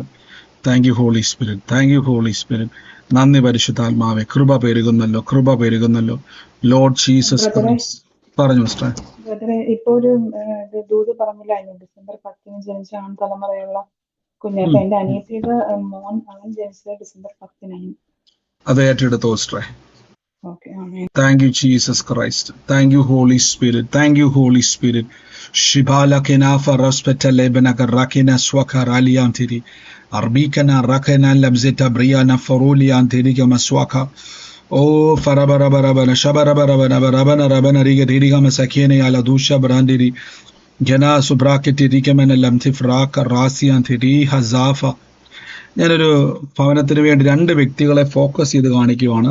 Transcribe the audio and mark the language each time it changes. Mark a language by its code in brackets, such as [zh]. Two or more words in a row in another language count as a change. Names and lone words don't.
[en] Thank you Holy Spirit, Thank you Holy Spirit. [ml] നന്ദി പരിശുദ്ധാത്മാവെ, കൃപ പെരുകുന്നല്ലോ. [en] Lord Jesus Christ. പറഞ്ഞു മിസ്റ്റർ. [ml] ഇപ്പൊ ഒരു ദൂത് പറഞ്ഞില്ലായിരുന്നു, ഡിസംബർ 10 ജനിച്ച ആൺ തലമുറയുള്ള കുഞ്ഞ്. അപ്പൊ എന്റെ അനിയത്തിയുടെ മോൻ, അവൻ ജനിച്ചത് ഡിസംബർ 10. അത് ഏറ്റെടുത്തോ സിസ്റ്ററെ. [en] ഓക്കെ. Thank you, Jesus Christ. Thank you, Holy Spirit. Thank you, Holy Spirit. Shibala kena faraspeta lebena karakena swaka raliantiri. Arbikana rakena labzeta briana faruliantiri kama swaka. Oh, farabarabarabana shabarabarabarabana riga diriga masakene ala dusha brandiri. Jana subraketi rikemena lamtifraka rasiantiri hazafa. [ml] ഞാനൊരു ഭവനത്തിന് വേണ്ടി 2 വ്യക്തികളെ ഫോക്കസ് ചെയ്ത് കാണിക്കുകയാണ്.